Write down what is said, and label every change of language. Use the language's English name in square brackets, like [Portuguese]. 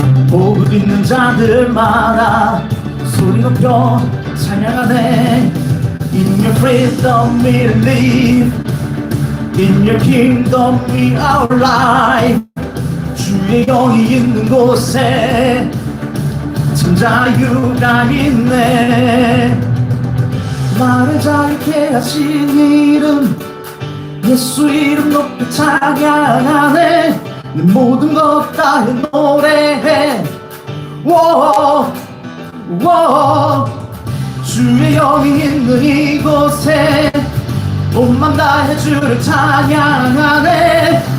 [Korean] 호흡 있는 자들마다 소리 높여 찬양하네. [English] In your freedom we live, in your kingdom we are alive. [Korean] 주의 영이 있는 곳에 참 자유가 있네. 나를 자유케 하신 이름 예수 이름 높여 찬양하네. 내 모든 것 다해 노래해. 워 주의 영이 있는 이곳에 온 맘 다해 주를 찬양하네.